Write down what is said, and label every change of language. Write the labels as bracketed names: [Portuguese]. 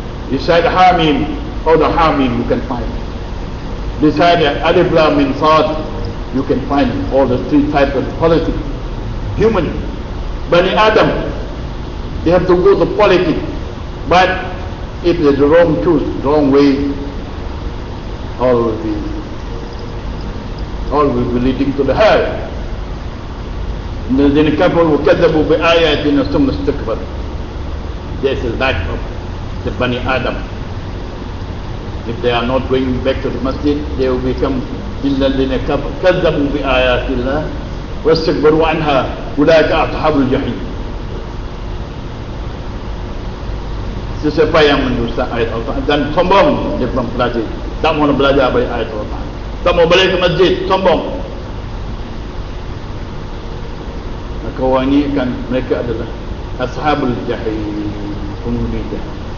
[English] Beside Hamim or the Hamim you can find. Beside Alif Lam Mim Sad you can find all the three types of politics. Human, Bani Adam, they have to go to politics, but if there's the wrong choose, wrong way, all will be leading to the hell. [Arabic] الذين كفروا وكذبوا بآياتنا ثم استكبروا. [English] There's a life of the Bani Adam. If they are not going back to the masjid, they will become [Arabic] الذين كذبوا بآيات الله واستكبروا عنها أولئك أصحاب الجحيم. [Malay] Sesiapa yang mendusta ayat Allah dan sombong, dia belum belajar, tak mau belajar ayat Allah, tak mau balik ke masjid, sombong, maka orang ini kan mereka adalah ashabul jahim, penghuni jahim.